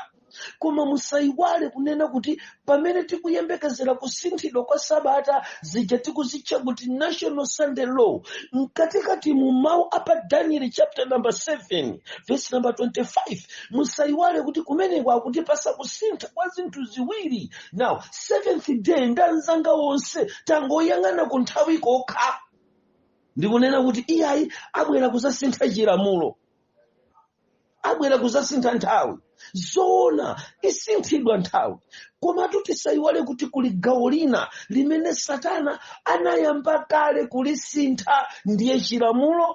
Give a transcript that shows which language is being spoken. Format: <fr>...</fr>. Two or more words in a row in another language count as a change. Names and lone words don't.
<ny>Koma musayiwale kunena kuti pamene tikuyembekezera kusinthidwa kwa Sabata zija tikuzitcha kuti National Sunday Law, mkatikati mu mawu apa Daniel</ny> <en>chapter number 7 verse number 25,</en> <ny>musayiwale kuti kumeneko akutipasa kusintha kwa zinthu ziwiri.</ny> <en>Now, seventh day</en> <ny>ndanzanga wonse tangoyang'ana ku nthawi kokha, ndikunena kuti iyayi abwera kusasintha chilamulo. abwera kuzasintha nthawi. Zoona isinthidwa nthawi, koma tisaiwale kuti kuli gawo lina limene Satana anayamba kale kulisintha, ndiye chilamulo.</ny>